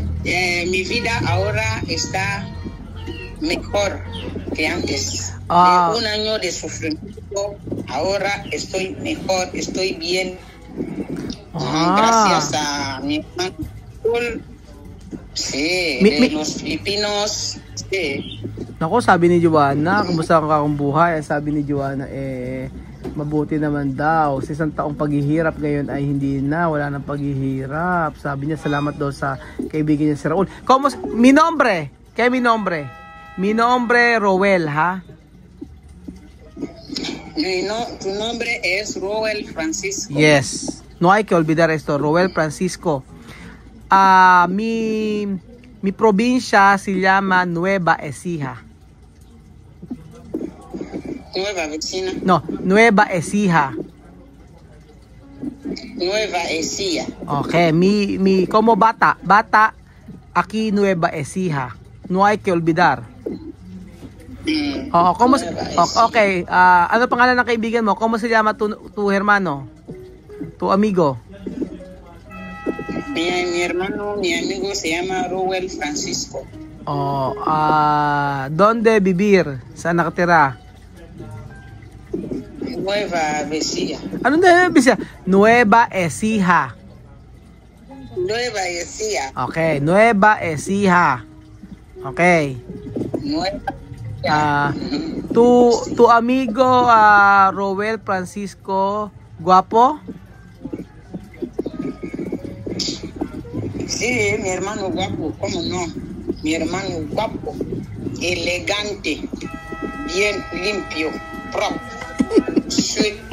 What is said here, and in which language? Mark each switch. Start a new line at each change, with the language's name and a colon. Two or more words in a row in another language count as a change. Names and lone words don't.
Spanish: Mi vida ahora está mejor que antes. De un año de sufrimiento, ahora estoy mejor, estoy bien. Gracias a mi hermano. Sí, de los Filipinos. Sí.
Filipino: Naku, sabi ni Joanna, kumusta ang kakong buhay? Sabi ni Joanna, mabuti naman daw. Sa isang taong paghihirap ngayon ay hindi na, wala nang paghihirap. Sabi niya, salamat daw sa kaibigan niya si Raul.
Spanish: Mi nombre? ¿Qué mi nombre? Mi nombre Roel, ha? Tu nombre es Roel Francisco. Yes. No hay que olvidar esto, Roel Francisco. Mi provincia se llama Nueva Ecija. Nueva vecina. No, Nueva Ecija. Nueva Ecija. Okay, como bata aquí Nueva Ecija. No hay que olvidar.
Filipino: Okay, ano pangalan ng kaibigan mo?
Spanish: ¿Cómo se llama tu hermano? Tu amigo? Mi amigo se llama Roel Francisco. ¿Dónde vivir?
Filipino: Saan nakatira? Nueva Ecija. Ano na Ecija? Nueva Ecija. Nueva Ecija. Okay, Nueva Ecija. Okay.
Spanish: Tu amigo Roel Francisco, guapo? Sí, mi hermano guapo, ¿cómo no? Mi hermano guapo, elegante, bien limpio, propio, sweet.